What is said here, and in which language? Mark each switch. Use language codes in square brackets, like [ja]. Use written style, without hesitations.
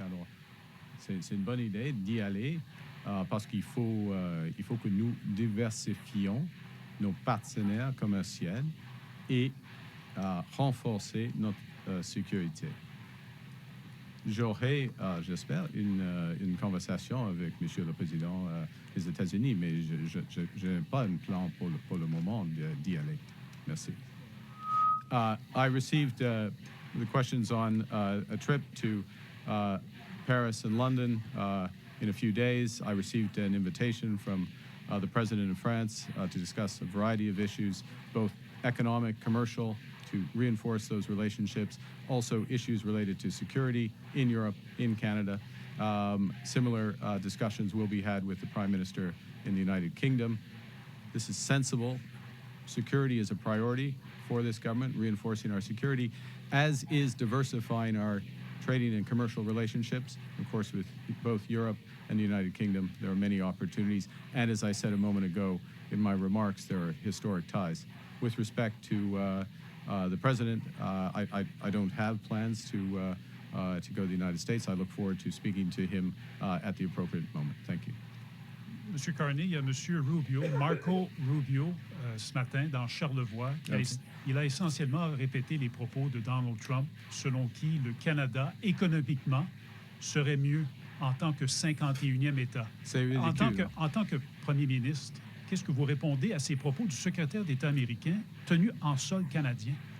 [fr] Alors, c'est une bonne idée d'y aller parce qu'il faut que nous diversifions nos partenaires commerciaux et renforcer notre sécurité. J'aurai, j'espère, une conversation avec Monsieur le Président des États-Unis, mais je n'ai pas un plan pour le moment d'y aller. Merci. [en] I received the questions on a trip to Paris and London in a few days. I received an invitation from the President of France to discuss a variety of issues, both economic, commercial, to reinforce those relationships, also issues related to security in Europe, in Canada. Similar discussions will be had with the Prime Minister in the United Kingdom. This is sensible. Security is a priority for this government, reinforcing our security, as is diversifying our trading and commercial relationships. Of course, with both Europe and the United Kingdom, there are many opportunities. And as I said a moment ago in my remarks, there are historic ties. With respect to the President, I don't have plans to go to the United States. I look forward to speaking to him at the appropriate moment. Thank you. [fr] M. Carney, il y a M. Rubio, Marco Rubio, ce matin dans Charlevoix. Il a essentiellement répété les propos de Donald Trump, selon qui le Canada, économiquement, serait mieux en tant que 51e État. C'est ridicule. En tant que Premier ministre, qu'est-ce que vous répondez à ces propos du secrétaire d'État américain tenu en sol canadien?